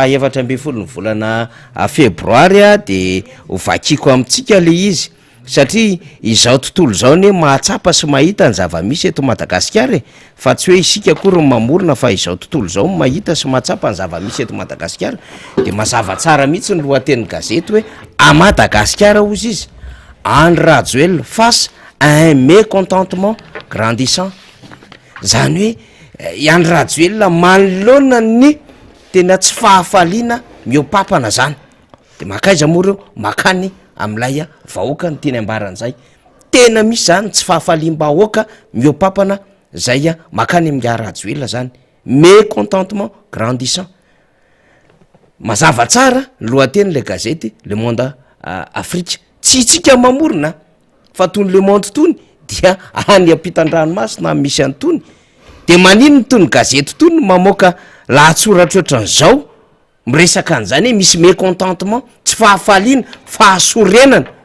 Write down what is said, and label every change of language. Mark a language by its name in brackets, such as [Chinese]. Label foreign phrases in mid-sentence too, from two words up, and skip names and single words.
[Malagasy] 17 ny volana febroary de hovakiko amitsika le izy satria izao tontolo zao ne mahatsapa sy mahita ny zava-misy eto Madagasikara fa tsy hoe isika akory mamorona fa izao tontolo zao mahita sy mahatsapa ny zava-misy eto Madagasikara de mazava tsara mihitsy ny lohatenin'ny gazety hoe à Madagasikara ozy izy Andry Rajoelina [French] face à un mécontentement grandissant [Malagasy] zany hoe Andry Rajoelina manoloana ny tena tsy fahafaliana miopapana zany de makaiza moa reo makany am'lay vahoaka ny teny ambaran'zay tena misy zany tsy fahafaliam-bahoaka miopapana zay makany amin'ny Rajoelina zany [French] mécontentement grandissant [Malagasy] mazava tsara lohateny le gazety Le Monde Afrique tsy tsika mamorona fa tony Le Monde tony dia any ampitan-dranomasina misy antony de manino tony gazety tony mamoaka lahatsoratra ohatran'zao miresaka an'zany hoe misy mécontentement tsy fahafaliana fahasorenana